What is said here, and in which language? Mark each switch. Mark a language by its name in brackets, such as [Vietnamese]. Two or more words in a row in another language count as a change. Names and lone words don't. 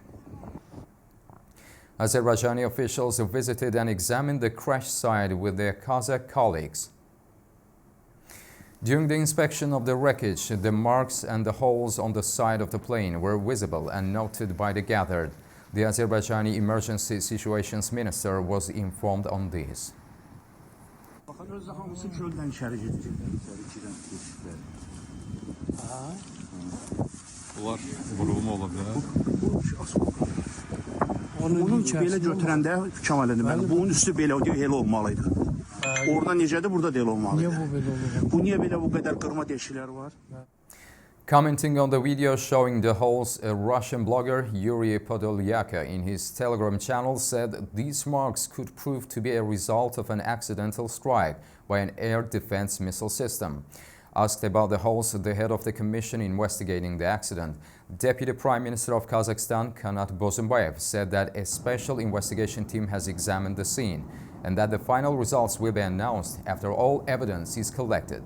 [English] Azerbaijani officials visited and examined the crash site with their Kazakh colleagues. During the inspection of the wreckage, the marks and the holes on the side of the plane were visible and noted by the gathered. The Azerbaijani Emergency Situations Minister was informed on this. [Azerbaijani] Onun belə götürəndə Kamal deməli, bunun üstü belə olmalıydı. Orada necədir, burada deyil olmalıydı. Niyə bu belə olur? Bu niyə belə bu qədər qırma deşiklər var? [English] Commenting on the video showing the holes, a Russian blogger, Yuri Podolyaka, in his Telegram channel said these marks could prove to be a result of an accidental strike by an air defense missile system. Asked about the holes, the head of the commission investigating the accident, Deputy Prime Minister of Kazakhstan, Kanat Bozumbayev, said that a special investigation team has examined the scene and that the final results will be announced after all evidence is collected.